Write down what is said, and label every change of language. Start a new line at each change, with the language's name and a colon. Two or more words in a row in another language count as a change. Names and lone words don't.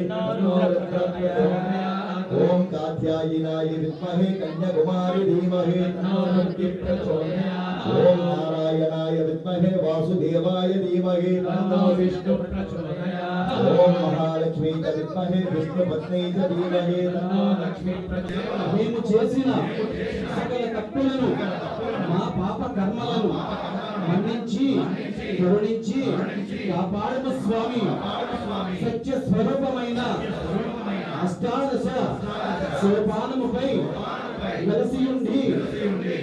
Sanskrit: तन्नो रुद्रः प्रचोदयात् ओम कात्यायनाय विद्महे कन्याकुमारी धीमहि तन्नो रुद्रः प्रचोदयात् ओम नारायणाय विद्महे वासुदेवाय धीमहि तन्नो विष्णुः प्रचोदयात् ओम महालक्ष्मी च विद्महे विष्णुपत्नी च धीमहि तन्नो लक्ष्मी प्रचोदयात्
Telugu: మేము చేసిన సకల తప్పులను మా పాప కర్మలను మన్నించి కరుణించి కాపాడము స్వామి సత్య స్వరూపమైన అష్టాదశ సోపానముపై వెలసియుండి